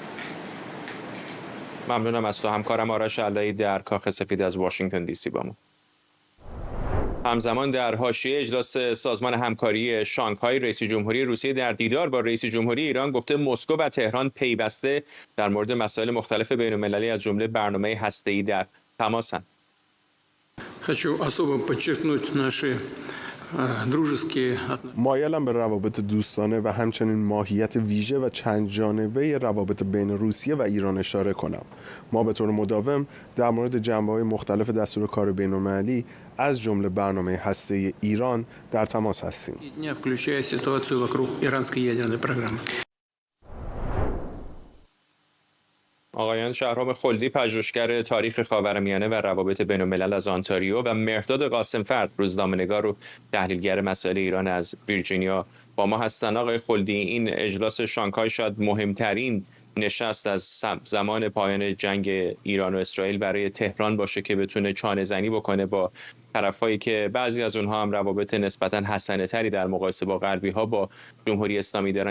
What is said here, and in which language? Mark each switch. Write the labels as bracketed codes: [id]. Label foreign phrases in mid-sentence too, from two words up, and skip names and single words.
[fa] ممنونم از تو همکارم آرش علایی در کاخ سفید از واشنگتن دی سی با ما. همزمان در حاشیه اجلاس سازمان همکاری شانگهای رئیس جمهوری روسیه در دیدار با رئیس جمهوری ایران گفته مسکو و تهران پیوسته در مورد مسائل مختلف بین‌المللی از جمله برنامه هسته‌ای در تماسند. [ru] Хочу особо подчеркнуть наши дружеские отношения. [fa] مایلم به روابط دوستانه و همچنین ماهیت ویژه و چند جانبه روابط بین روسیه و ایران اشاره کنم. ما به طور مداوم در مورد جنبه‌های مختلف دستور کار بین‌المللی از جمله برنامه هسته‌ای ایران در تماس هستیم. [ru] Дня, включая ситуацию вокруг иранской ядерной программы. [fa] آقایان شهرام خلدی پژوهشگر تاریخ خاورمیانه و روابط بین‌الملل از آنتاریو و مهرداد قاسم‌فرد روزنامه‌نگار و تحلیلگر مسائل ایران از ویرجینیا با ما هستند. آقای خلدی این اجلاس شانگهای شاید مهمترین نشست از زمان پایان جنگ ایران و اسرائیل برای تهران باشه که بتونه چانه‌زنی بکنه با طرفایی که بعضی از اونها هم روابط نسبتاً حسنه‌تری در مقایسه با غربی‌ها با جمهوری اسلامی دارن.